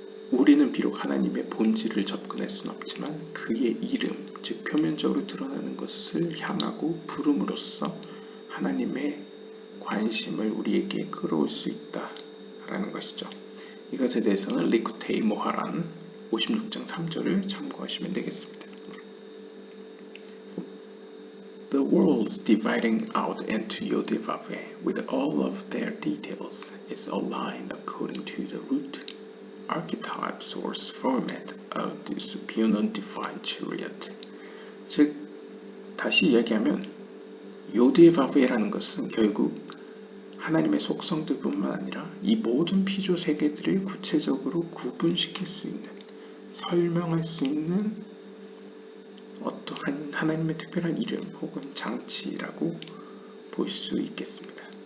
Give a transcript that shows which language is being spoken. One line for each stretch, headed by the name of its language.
Korean: 우리는 비록 하나님의 본질을 접근할 수는 없지만 그의 이름, 즉 표면적으로 드러나는 것을 향하고 부름으로써 하나님의 관심을 우리에게 끌어올 수 있다라는 것이죠. 이것에 대해서는 리쿠테이 모하란 56장 3절을 참고하시면 되겠습니다.
English: The worlds dividing out into Yodivave with all of their details is aligned according to the root archetype source format of the superior divine chariot.
Korean: 즉, 다시 이야기하면 요드바베라는 것은 결국 하나님의 속성들뿐만 아니라 이 모든 피조 세계들을 구체적으로 구분시킬 수 있는, 설명할 수 있는 어떠한 하나님의 특별한 이름 혹은 장치라고 볼 수 있겠습니다.